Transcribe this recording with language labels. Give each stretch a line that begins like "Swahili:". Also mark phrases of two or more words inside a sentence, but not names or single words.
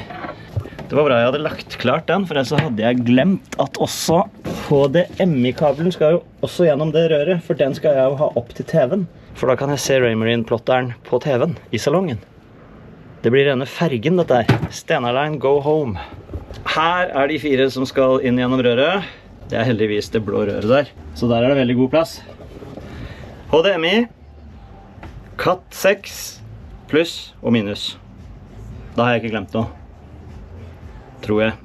Norwegian: Det var bra jeg hadde lagt klart den, for ellers hadde jeg glemt at også HDMI-kabelen skal jo også gjennom det røret, for den skal jeg jo ha opp til TV-en. For da kan jeg se Raymarine-plotteren på TV-en i salongen. Det blir denne fergen dette her.
English: Stena Line, go home.
Norwegian: Her er de 4 som skal inn gjennom røret. Det er heldigvis det blå røret der. Så der er det veldig god plass. HDMI, Cat 6, pluss og minus. Da har jeg ikke glemt noe. Tror jeg.